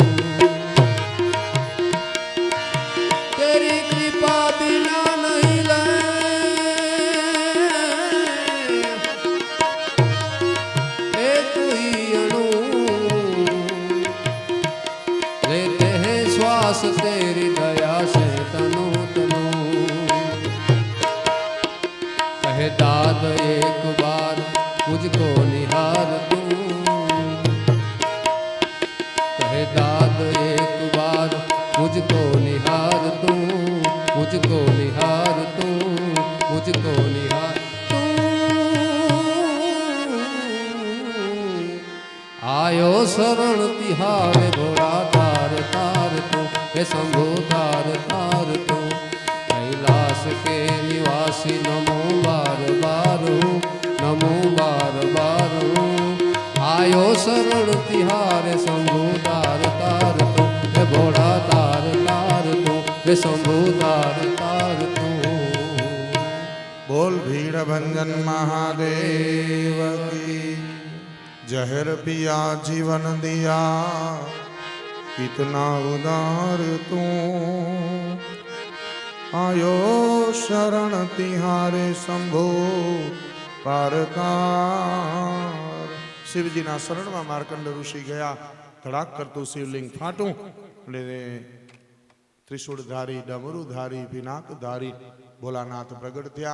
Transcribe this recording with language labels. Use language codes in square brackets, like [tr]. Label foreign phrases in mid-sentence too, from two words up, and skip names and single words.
[hi] तेरी कृपा बिना नहीं ले एक ही अणु, लेते हैं श्वास तेरी दया से तनु तनु. कहे दाद एक बार मुझको निहार तू, कहे दाद एक बार मुझको निहार तू, मुझको निहार तू, मुझको निहार तू. आयो शरण तिहारे भोला तार तार तू, हे शंभु तार तार तू. कैलाश के निवासी नमो 12 नमो 12. आयो शरण तिहारे शंभु तार तार तू, हे भोला तार तार तू, हे शंभु तार तार तू. बोल भीड़भंजन महादेव की. जहर पिया जीवन दिया, कितना उदार तू. आयो शरण तिहारे शंभो पारकार. [gu] શિવજીના શરણમાં માર્કંડ ઋષિ ગયા. ધડાક કરતું શિવલિંગ ફાટું અને ત્રિશૂળધારી, ડમરુધારી, પિનાકધારી ભોલાનાથ પ્રગટ થયા.